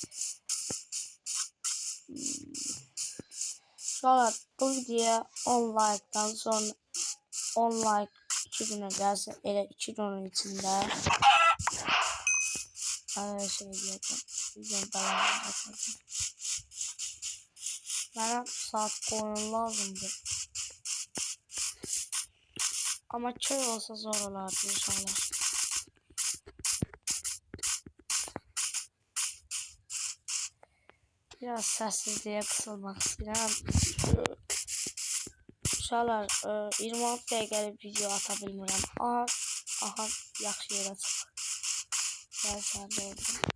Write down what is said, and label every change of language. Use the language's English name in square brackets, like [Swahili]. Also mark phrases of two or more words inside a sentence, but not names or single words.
[Turkish] Sonra bu videoya 10 like'dan sonra 10 like 2 güne gelse elə 2 günün içinde şey diyeceğim. Videonun devamını yapacağım. Bana saat koyun lazımdır. Ama köy olsa zor olardı inşallah. [Azerbaijani] Biraz səssizliyə qısılmaq istəyirəm. Uşaqlar 26 dəqiqəlik video ata bilmirəm. Aha yaxşı yerə çıxır. Gəl sərdə oldu.